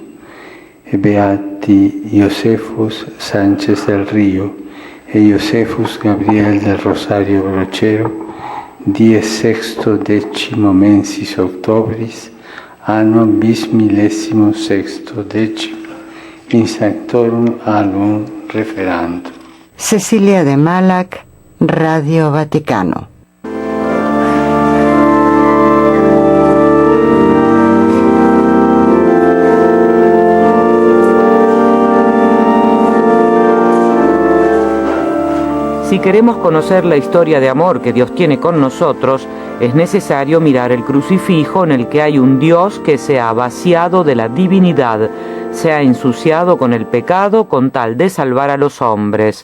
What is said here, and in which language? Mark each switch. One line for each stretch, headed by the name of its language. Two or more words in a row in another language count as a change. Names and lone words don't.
Latin: E beati Iosefus Sánchez del Río e Iosefus Gabriel del Rosario Brochero, die sexto decimo mensis octobris anno bis millesimo sexto decimo, in sanctorum album referantum.
Spanish: Cecilia de Malac, Radio Vaticano. Si queremos conocer la historia de amor que Dios tiene con nosotros, es necesario mirar el crucifijo en el que hay un Dios que se ha vaciado de la divinidad, se ha ensuciado con el pecado con tal de salvar a los hombres.